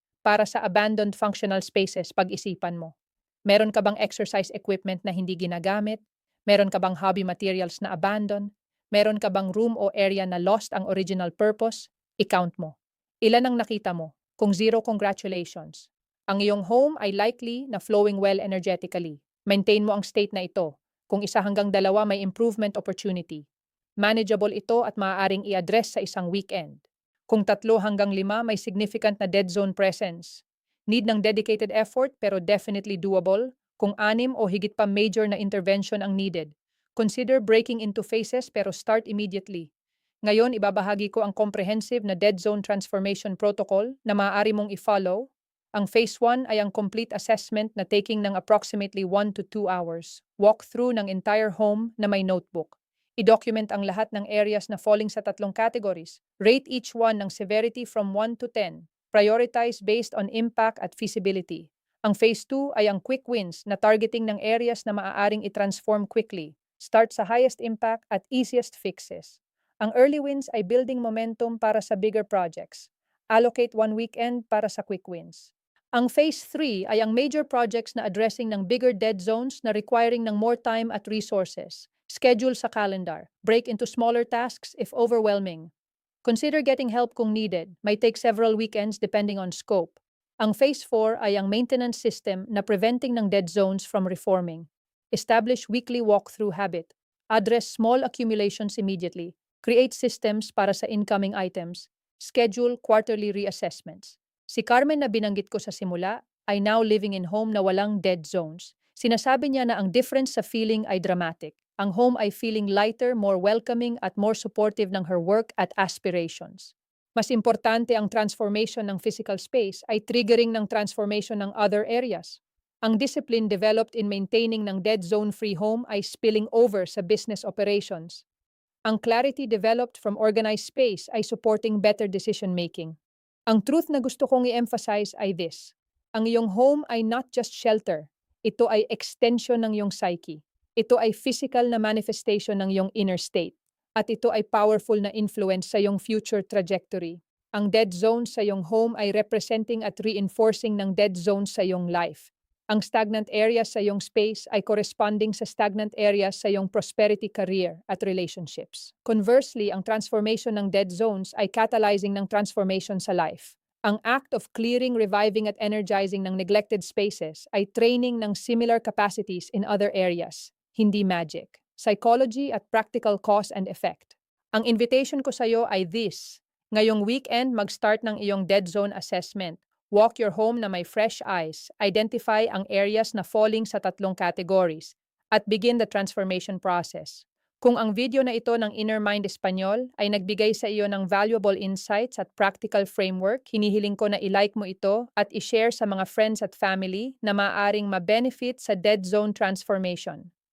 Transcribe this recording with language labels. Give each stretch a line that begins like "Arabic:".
Filipino: Para sa abandoned functional spaces pag-isipan mo. Meron ka bang exercise equipment na hindi ginagamit? Meron ka bang hobby materials na abandoned? Meron ka bang room o area na lost ang original purpose? I-count mo. Ilan ang nakita mo?
English: Kung zero, congratulations. Ang iyong home ay likely na flowing well energetically.
Filipino: Maintain mo ang state na ito. Kung 1 hanggang 2 may improvement opportunity. Manageable ito at maaaring i-address sa isang weekend. Kung 3 hanggang 5 may significant na dead zone presence.
English: Need ng dedicated effort pero definitely doable. Kung 6 o higit pa major na intervention ang needed. Consider breaking into phases pero start immediately.
Filipino: Ngayon, ibabahagi ko ang comprehensive na Dead Zone Transformation Protocol na maaari mong i-follow.
English: Ang Phase 1 ay ang complete assessment na taking ng approximately 1 to 2 hours. Walk through ng entire home na may notebook.
Filipino: I-document ang lahat ng areas na falling sa 3 categories.
English: Rate each one ng severity from 1 to 10. Prioritize based on impact at feasibility. Ang Phase 2 ay ang quick wins na targeting ng areas na maaaring i-transform quickly. Start sa highest impact at easiest fixes. Ang early wins ay building momentum para sa bigger projects. Allocate 1 weekend para sa quick wins. Ang Phase 3 ay ang major projects na addressing ng bigger dead zones na requiring ng more time at resources. Schedule sa calendar. Break into smaller tasks if overwhelming. Consider getting help kung needed. May take several weekends depending on scope. Ang Phase 4 ay ang maintenance system na preventing ng dead zones from reforming. Establish weekly walkthrough habit. Address small accumulations immediately. Create systems para sa incoming items. Schedule quarterly reassessments.
Filipino: Si Carmen na binanggit ko sa simula ay now living in home na walang dead zones. Sinasabi niya na ang difference sa feeling ay dramatic.
English: Ang home ay feeling lighter, more welcoming at more supportive ng her work at aspirations. Mas importante ang transformation ng physical space ay triggering ng transformation ng other areas. Ang discipline developed in maintaining ng dead zone-free home ay spilling over sa business operations. Ang clarity developed from organized space ay supporting better decision-making. Ang truth na gusto kong i-emphasize ay this. Ang iyong home ay not just shelter.
Filipino: Ito ay extension ng iyong psyche. Ito ay physical na manifestation ng iyong inner state. At ito ay powerful na influence sa iyong future trajectory. Ang dead zones sa iyong home ay representing at reinforcing ng dead zones sa iyong life. Ang stagnant areas sa iyong space ay corresponding sa stagnant areas sa iyong prosperity career at relationships.
English: Conversely, ang transformation ng dead zones ay catalyzing ng transformation sa life. Ang act of clearing, reviving at energizing ng neglected spaces ay training ng similar capacities in other areas, hindi magic. Psychology at practical cause and effect.
Filipino: Ang invitation ko sa iyo ay this.
English: Ngayong weekend, mag-start ng iyong dead zone assessment. Walk your home na may fresh eyes, identify ang areas na falling sa 3 categories, at begin the transformation process.
Filipino: Kung ang video na ito ng Inner Mind Espanyol ay nagbigay sa iyo ng valuable insights at practical framework, hinihiling ko na i-like mo ito at i-share sa mga friends at family na maaaring ma-benefit sa Dead Zone Transformation.